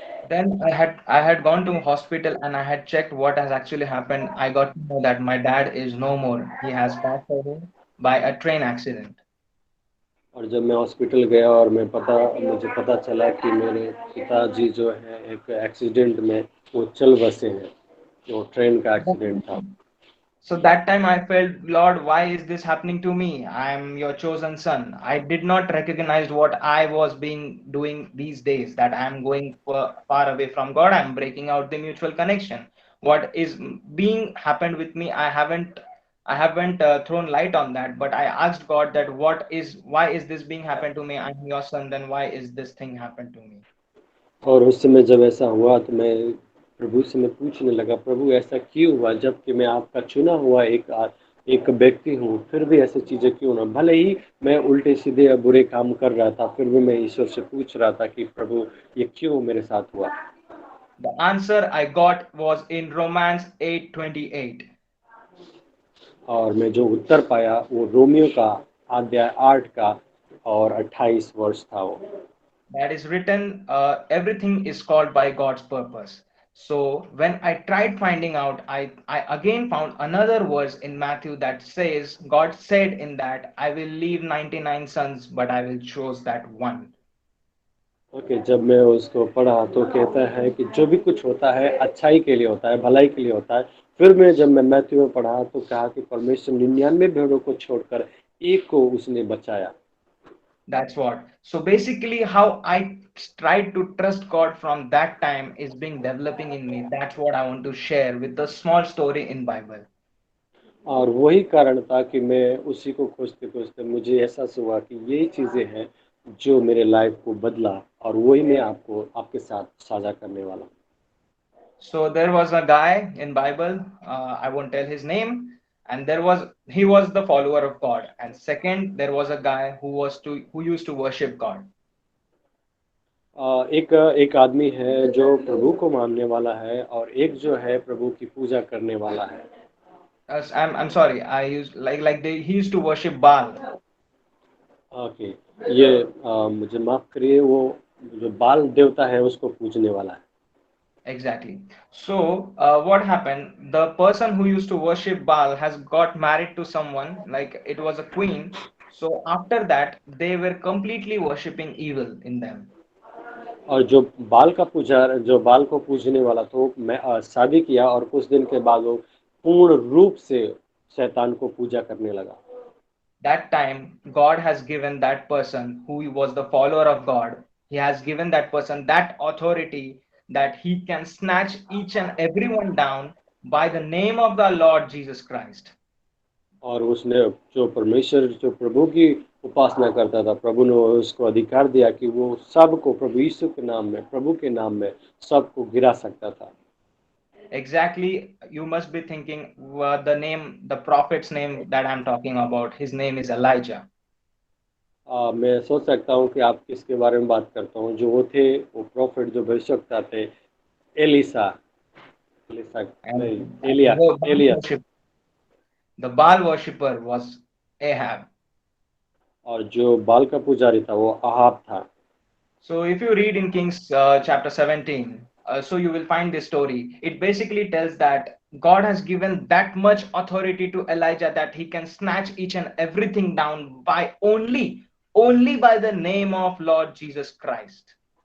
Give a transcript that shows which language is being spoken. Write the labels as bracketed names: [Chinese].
[English] Then I had gone to hospital and I had checked what has actually happened. I got to know that my dad is no more. He has passed away by a train accident. [Hindi] और जब मैं hospital गया और मुझे पता चला कि मेरे पिताजी जो है एक एक्सीडेंट में वो चल बसे हैं, वो ट्रेन का एक्सीडेंट था। [English] So that time I felt, Lord, why is this happening to me? I am your chosen son. I did not recognize what I was being doing these days, that I am going far away from God. I am breaking out the mutual connection. What is being happened with me, I haven't thrown light on that, but I asked God that why is this being happened to me? I'm your son, then why is this thing happened to me? [Hindi] और उस समय जब ऐसा हुआ तो मैं प्रभु से मैं पूछने लगा, प्रभु ऐसा क्यों हुआ, जबकि मैं आपका चुना हुआ एक व्यक्ति हूँ, फिर भी ऐसी चीजें क्यों ना, भले ही मैं उल्टे सीधे या बुरे काम कर रहा था, फिर भी मैं ईश्वर से पूछ रहा था कि प्रभु ये क्यों मेरे साथ हुआ। [English] The answer I got was in Romans 8:28. [Hindi] और मैं जो उत्तर पाया वो रोमियो का अध्याय 8 का और 28 वर्ष था वो। [English] That is written, everything is called by God's purpose. So when I tried finding out, I again found another verse in Matthew that says, God said in that, I will leave 99 sons, but I will choose that one. [Hindi] Okay, जब मैं उसको पढ़ा तो कहता है कि जो भी कुछ होता है अच्छाई के लिए होता है, भलाई के लिए होता है। फिर जब मैं मैथ्यू में पढ़ा तो कहा कि परमेश्वर 99 भेड़ों को छोड़कर एक को उसने बचाया। [English] That's what. So basically, how I tried to trust God from that time is being developing in me. That's what I want to share with the small story in Bible. [Hindi] और वही कारण था कि मैं उसी को खोजते-खोजते मुझे एहसास हुआ कि यही चीज़ें हैं जो मेरे लाइफ को बदला, और वही मैं आपको आपके साथ साझा करने वाला हूँ। [English] So there was a guy in Bible, I won't tell his name, and he was the follower of God. And second, there was a guy who used to worship God. [Hindi] एक आदमी है जो प्रभु को मानने वाला है, और एक जो है प्रभु की पूजा करने वाला है। [English] I'm sorry, I used he used to worship Baal. [Hindi] Okay, ये मुझे माफ करिए, वो जो बाल देवता है उसको पूजने वाला है। [English] Exactly. So what happened? The person who used to worship Baal has got married to someone, like it was a queen. So after that, they were completely worshipping evil in them. [Hindi] और जो बाल को पूजने वाला तो मैं शादी किया, और कुछ दिन के बाद वो पूर्ण रूप से शैतान को पूजा करने लगा। [English] That time God has given that person who was the follower of God, he has given that person that authority that he can snatch each and everyone down by the name of the Lord Jesus Christ. [Hindi] और उसने जो प्रभु की उपासना करता था, प्रभु ने उसको अधिकार दिया कि वो सबको प्रभु यीशु के नाम में, प्रभु के नाम में सबको गिरा सकता था। [English] Exactly, you must be thinking the prophet's name that I'm talking about, his name is Elijah. [Hindi] मैं सोच सकता हूँ कि आप किसके बारे में बात करता हूँ, जो वो थे, वो प्रॉफिट जो भविष्यवक्ता थे, एलिसा एलिसा नहीं, [English] And [Hindi] Elia alias. [English] the Baal worshipper was Ahab. [Hindi] और जो बाल का पुजारी था वो अहाब था। [English] So if you read in Kings chapter 17, so you will find this story. It basically tells that God has given that much authority to Elijah that he can snatch each and everything down by only by the name of Lord Jesus Christ.